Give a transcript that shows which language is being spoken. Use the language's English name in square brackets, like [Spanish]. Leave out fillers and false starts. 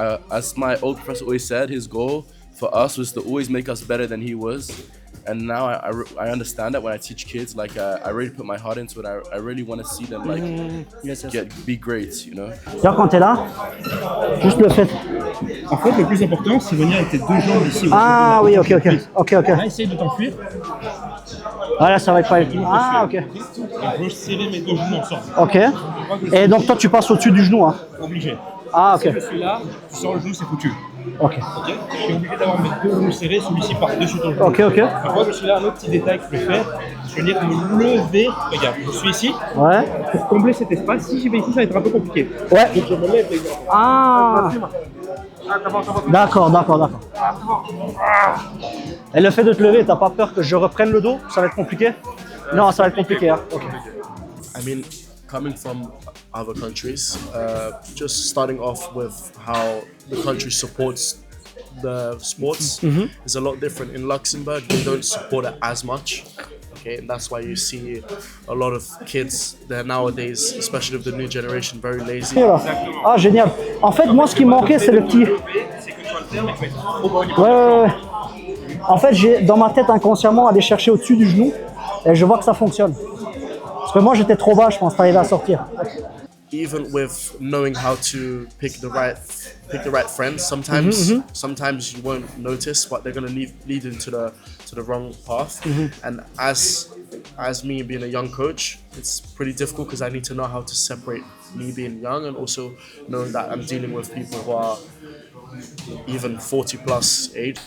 [English] As my old professor always said, his goal for us was to always make us better than he was. And now I understand that when I teach kids, like I really put my heart into it. I really want to see them like Yes, yes. be great, you know. [French] Tiens, quand t'es là, juste le fait. En fait, le plus important, c'est venir avec tes deux jambes ici. Ah oui, ok. Là, essaye de t'enfuir. Voilà, ça va être pas... Ah, ok. Et je serrer mes deux genoux ensemble. Ok. Et donc toi, tu passes au-dessus du genou, hein? Obligé. Ah, Si ok. je suis là, tu sors le genou, c'est foutu. Ok. Ok. Je suis obligé d'avoir mes deux genoux serrés, celui-ci par-dessus ton genou. Ok, ok. Moi, je suis là, un autre petit détail que je vais faire, je vais venir me lever. Regarde, je suis ici. Ouais. Pour combler cet espace, si j'y vais ici, ça va être un peu compliqué. Ouais. Donc je me lève, les gars. Ah. D'accord. Et le fait de te lever, t'as pas peur que je reprenne le dos? Ça va être compliqué? Non, ça va être compliqué, hein. Ok. [English] I mean, coming from other countries, just starting off with how the country supports the sports is a lot different. In Luxembourg, they don't support it as much. Okay, and that's why you see a lot of kids there nowadays, especially with the new generation, very lazy. [French] Ah, génial. En fait, moi, ce qui me manquait, c'est le petit... C'est que tu vas le faire, mais tu vas être trop bon. Ouais. En fait, j'ai dans ma tête inconsciemment aller chercher au-dessus du genou et je vois que ça fonctionne. Parce que moi, j'étais trop bas, je pense, pour arriver à sortir. [English] Even with knowing how to pick the right friends, sometimes you won't notice, but they're gonna lead into the wrong path. And as me being a young coach, it's pretty difficult because I need to know how to separate me being young and also knowing that I'm dealing with people who are even 40 plus age.